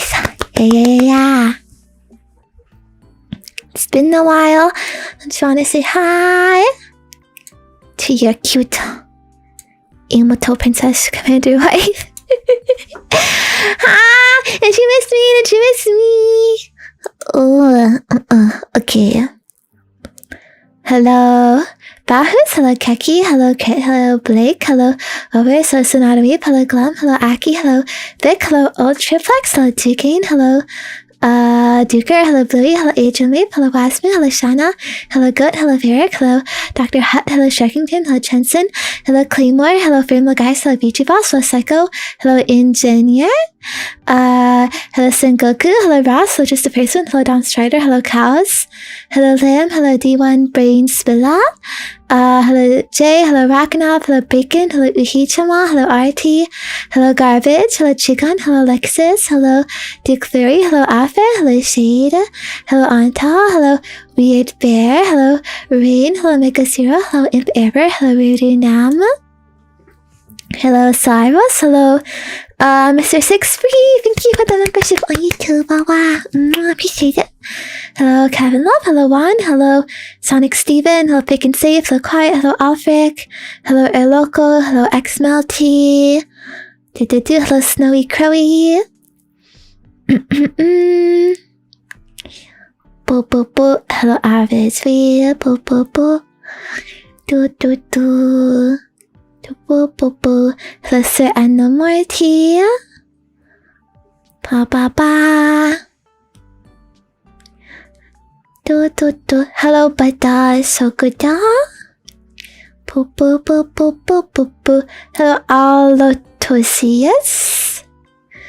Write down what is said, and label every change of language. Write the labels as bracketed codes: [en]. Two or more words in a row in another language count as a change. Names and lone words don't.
[en] Yeah. It's been a while. I just want to say hi to your cute Imoto Princess Commander wife. Did you miss me? Oh, okay. Hello, Bahus. Hello, Keki. Hello, Kit. Hello, Blake. Hello, Over. Hello, Sonatomy. Hello, Glum. Hello, Aki. Hello, Vic. Hello, Old Triplex. Hello, Duquesne. Hello, Duker. Hello, Bluey. Hello, Adrian Leap. Hello, Wasman. Hello, Shauna. Hello, Goat. Hello, Varric. Hello, Dr. Hut. Hello, Sharkington. Hello, Chenson. Hello, Claymore. Hello, Firmlo Guys. Hello, Beachy Boss. Hello, Psycho. Hello, Engineer. Hello, Sengoku. Hello, Ross. Hello, Just a Person. Hello, Don Strider. Hello, Cows. Hello, Lamb. Hello, D1 Brain Spilla. Hello, Jay. Hello, Rakanov. Hello, Bacon. Hello, Uhichama. Hello, RT. Hello, Garbage. Hello, Chigon. Hello, Lexus. Hello, Duke Flurry. Hello, Afe. Hello, Shade. Hello, Anta. Hello, Weird Bear. Hello, Rain. Hello, Mega Zero. Hello, Imp Ever. Hello, Rudy Nam. Hello, Cyrus. Hello, Mr. Sixfree. Thank you for the membership on YouTube. Wow, appreciate it. Hello, Kevin Love. Hello, Juan. Hello, Sonic Steven. Hello, Pick and Save. Hello, Quiet. Hello, Alfric. Hello, Airloco. Hello, XMelty. Hello, Snowy Crowy. Boo boo boo. Hello, Average Free. Boo boo boo. Do. Boo boo boo. Hello, Sir Anna Morty. Ba. Do. Hello, Bada Sokuda. Boo. Hello, Alotosius.